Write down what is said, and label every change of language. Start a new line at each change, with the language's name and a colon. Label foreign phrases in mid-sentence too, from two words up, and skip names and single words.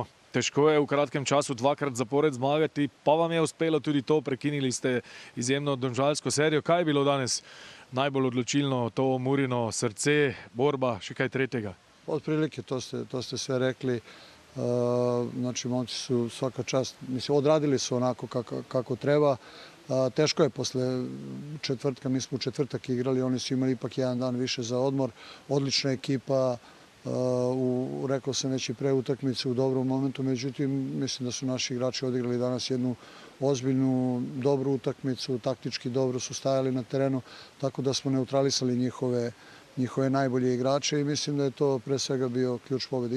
Slovenian: Težko je v kratkem času 2-krat zapored zmagati, pa vam je uspelo tudi to, prekinili ste izjemno domžalsko serijo. Kaj je bilo danes najbolj odločilno, to Murino srce, borba, še kaj tretjega?
Serbian: Otprilike, to ste sve rekli. Znači, momci su svaka čast, mislim, odradili su onako kako treba. Teško je posle četvrtka, mi smo u četvrtak igrali, oni su imali ipak jedan dan više za odmor. Odlična ekipa, rekao sam već i pre utakmice u dobrom momentu, međutim mislim da su naši igrači odigrali danas jednu ozbiljnu, dobru utakmicu, taktički dobro su stajali na terenu, tako da smo neutralisali njihove najbolje igrače i mislim da je to pre svega bio ključ pobjede.